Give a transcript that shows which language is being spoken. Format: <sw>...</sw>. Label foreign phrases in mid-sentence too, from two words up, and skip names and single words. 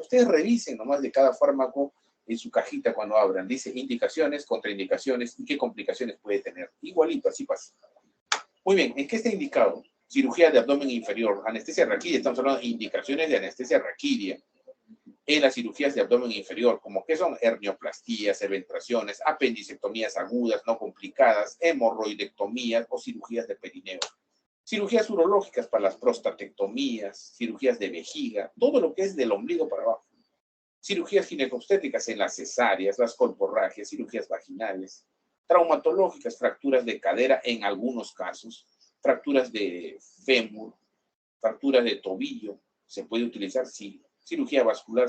<es>Ustedes revisen nomás de cada fármaco en su cajita cuando abran. Dice indicaciones, contraindicaciones y qué complicaciones puede tener. Igualito, así pasa. Muy bien, ¿en qué está indicado? Cirugía de abdomen inferior, anestesia raquídea. Estamos hablando de indicaciones de anestesia raquídea. En las cirugías de abdomen inferior, como que son hernioplastías, eventraciones, apendicectomías agudas, no complicadas, hemorroidectomías o cirugías de perineo. Cirugías urológicas para las prostatectomías, cirugías de vejiga, todo lo que es del ombligo para abajo. Cirugías ginecobstétricas en las cesáreas, las colporragias, cirugías vaginales. Traumatológicas, fracturas de cadera en algunos casos, fracturas de fémur, fracturas de tobillo, se puede utilizar, sí.</es>